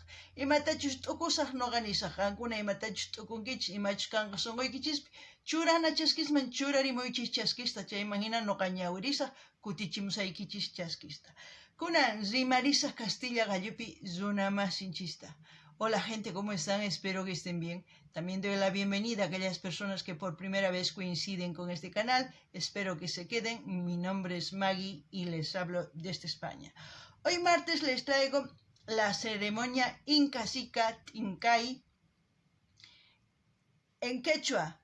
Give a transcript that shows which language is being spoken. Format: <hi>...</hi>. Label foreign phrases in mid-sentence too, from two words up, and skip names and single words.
<qu>Imatachus t'ukusaq noqa nisaq, qankuna imatachus t'ukunkichis, imachus kanqa sunquykichis churana chaskisman churarimuychis chaskista, chayman hina noqa ñawirisaq kutichimusaykichis chaskista. Kunan rimarisaq Castilla gallupi runa masinchista.</qu> <es>Hola gente, ¿cómo están? Espero que estén bien. También doy la bienvenida a aquellas personas que por primera vez coinciden con este canal. Espero que se queden. Mi nombre es Maggie y les hablo desde España. Hoy martes les traigo la ceremonia Inca Sica T'inkay en quechua.</es>